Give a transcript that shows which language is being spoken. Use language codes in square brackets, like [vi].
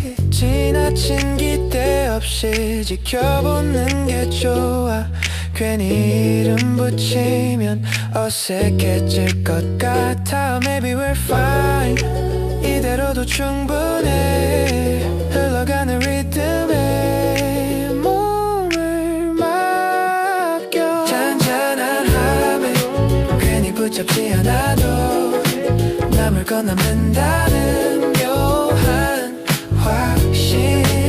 [ko] 지나친 기대 없이 지켜보는 게 좋아. 괜히 이름 붙이면 어색해질 것 같아. [en] Maybe we're fine [ko] 이대로도 충분해. 흘러가는 리듬에 몸을 맡겨. 잔잔한 함에 괜히 붙잡지 않아도 남을 건너는다는 묘한 확신.